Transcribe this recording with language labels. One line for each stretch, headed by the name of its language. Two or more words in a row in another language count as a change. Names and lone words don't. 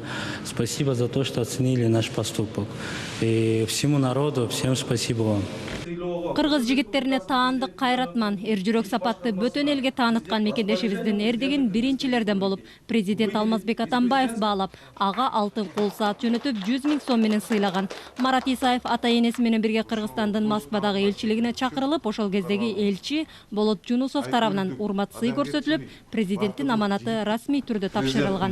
Russian: Спасибо за то, что оценили наш поступок. И всему народу, всем спасибо вам.
Kyrgyz: Кыргыз жигиттерине таандык кайратман, эр жүрөк сапатты бөтөн элге тааныткан мекендешибиздин эрдигин биринчилерден болуп, президент Алмазбек Атамбаев баалап, ага алтын кол саат жөнөтүп 100 000 сом менен сыйлаган. Марат Исаев ата-энеси менен бирге Кыргызстандын Москвадагы элчилигине чакырылып, ошол кездеги элчи Болот Жунусов тарабынан урмат сый көрсөтүлүп, президенттин аманаты расмий түрдө тапшырылган.